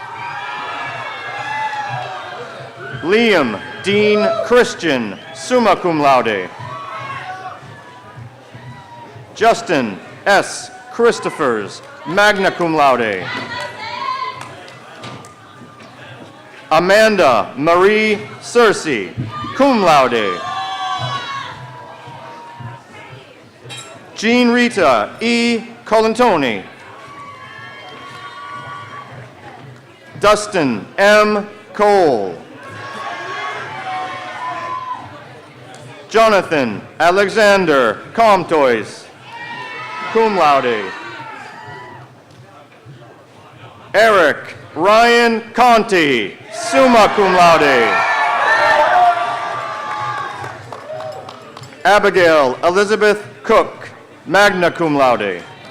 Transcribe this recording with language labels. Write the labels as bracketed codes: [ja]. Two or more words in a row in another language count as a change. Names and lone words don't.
[en] Liam Dean Christian, [la] summa cum laude. [en] Justin S. Christophers, [la] magna cum laude. [en] Amanda Marie Cersei, [la] cum laude. [en] Jean Rita E. Colantoni. Dustin M. Cole. Jonathan Alexander Comtois, [la] cum laude. [en] Eric Ryan Conti, [la] summa cum laude. [en] Abigail Elizabeth Cook, [la] magna cum laude.